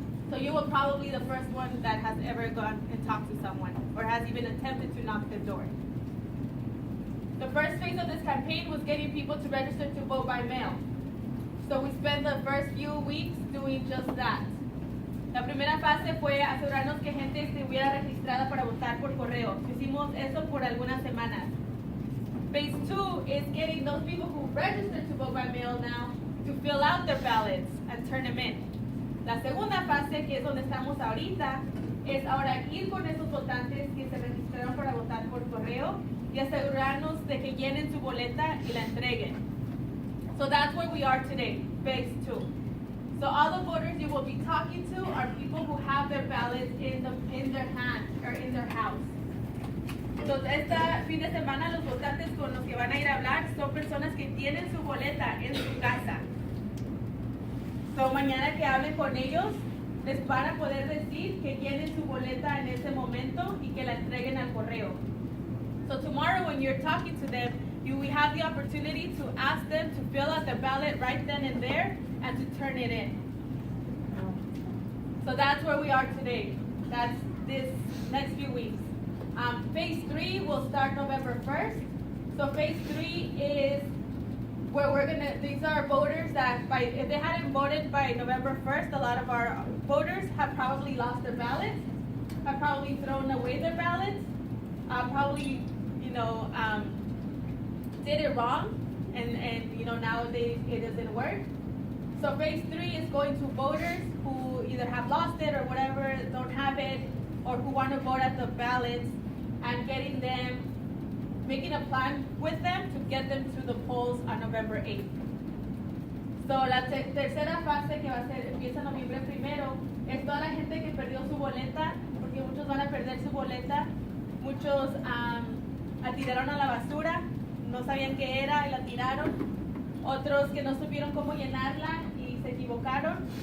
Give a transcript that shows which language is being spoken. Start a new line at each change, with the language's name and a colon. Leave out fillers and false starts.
English: So you were probably the first one that has ever gone and talked to someone, or has even attempted to knock the door. The first phase of this campaign was getting people to register to vote by mail. So we spent the first few weeks doing just that.
Spanish: La primera fase fue asegurarnos que gente estuviera registrada para votar por correo. Hicimos eso por algunas semanas.
English: Phase 2 is getting those people who registered to vote by mail now to fill out their ballots and turn them in.
Spanish: La segunda fase, que es donde estamos ahorita, es ahora ir con esos votantes que se registraron para votar por correo y asegurarnos de que llenen su boleta y la entreguen.
English: So that's where we are today, phase 2. So all the voters you will be talking to are people who have their ballots in their hand or in their house.
Spanish: Entonces, este fin de semana los votantes con los que van a ir a hablar son personas que tienen su boleta en su casa. So mañana que hablen con ellos, les van a poder decir que llenen su boleta en ese momento y que la entreguen al correo.
English: So tomorrow when you're talking to them, you will have the opportunity to ask them to fill out the ballot right then and there and to turn it in. So that's where we are today. That's this next few weeks. Phase 3 will start November 1st. So phase 3 is where these are voters that if they hadn't voted by November 1st, a lot of our voters have probably lost their ballots, have probably thrown away their ballots, probably, did it wrong, and nowadays it doesn't work. So phase 3 is going to voters who either have lost it or whatever, don't have it, or who want to vote at the ballots, and making a plan with them to get them to the polls on November 8th.
Spanish: So la tercera fase que empieza noviembre 1º es toda la gente que perdió su boleta, porque muchos van a perder su boleta, muchos la tiraron a la basura, no sabían qué era y la tiraron, otros que no supieron cómo llenarla y se equivocaron.